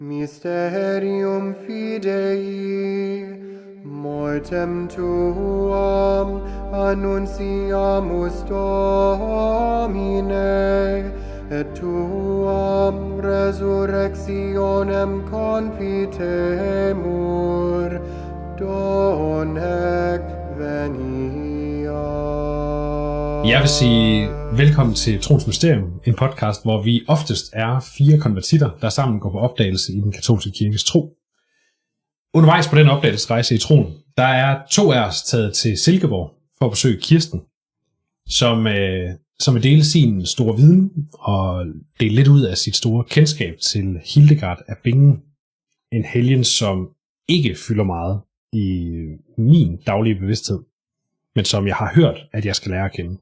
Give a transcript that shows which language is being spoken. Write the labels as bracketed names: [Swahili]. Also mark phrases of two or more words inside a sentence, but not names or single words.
[Latin] Mysterium fidei, mortem tuam annunciamus Domine, et tuam resurrectionem confitemur, donec venia. [Danish] Jeg vil sige velkommen til Troens Mysterium, en podcast, hvor vi oftest er 4 konvertitter, der sammen går på opdagelse i den katolske kirkes tro. Undervejs på den opdagelsesrejse i troen, der er 2 af os taget til Silkeborg for at besøge Kirsten, som vil dele sin store viden og dele lidt ud af sit store kendskab til Hildegard af Bingen, en helgen, som ikke fylder meget i min daglige bevidsthed, men som jeg har hørt, at jeg skal lære at kende.